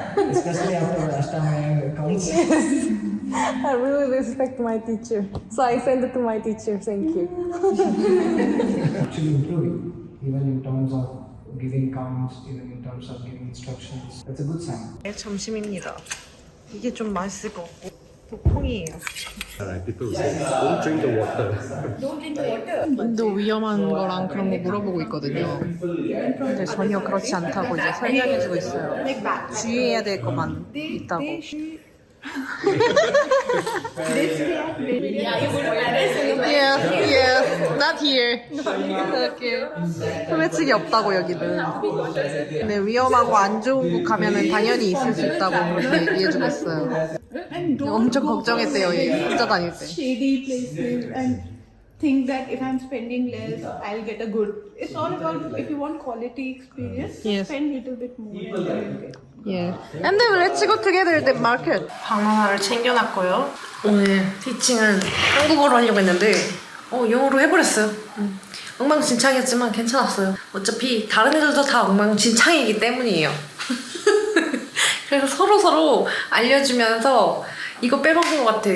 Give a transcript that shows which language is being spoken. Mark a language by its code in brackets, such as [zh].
[en] Especially after Ashtanga counts. I really respect my teacher. So I send it to my teacher. Thank you. Actually improving, even in terms of giving counts, even in terms of giving instructions. That's a good sign. [ko] 점심입니다. 이게 좀 맛있을 것 같고 콩이에요. 인도 위험한 거랑 그런 거 물어보고 있거든요. 근데 전혀 그렇지 않다고 이제 설명해주고 있어요. 주의해야 될 것만 있다고. [en] Yeah, not here. Okay. [ko] 소매치기 없다고 여기는. 근데 위험하고 안 좋은 곳 가면은 당연히 있을 수 있다고 그렇게 얘기해주고 있어요. 엄청 걱정했대요, 얘 혼자 다닐 때. [en] shady places and think that if I'm spending less, I'll get a good. It's all about if you want quality experience, Yes. spend a little bit more. And then you'll get. Yeah. And then let's go together at the market. [ko] 바나나를 챙겨놨고요. 오늘 티칭은 한국어로 하려고 했는데 영어로 해버렸어요. 엉망진창이었지만 괜찮았어요. 어차피 다른 애들도 다 엉망진창이기 때문이에요. 그래서 서로 알려주면서 이거 빼먹은 것 같아.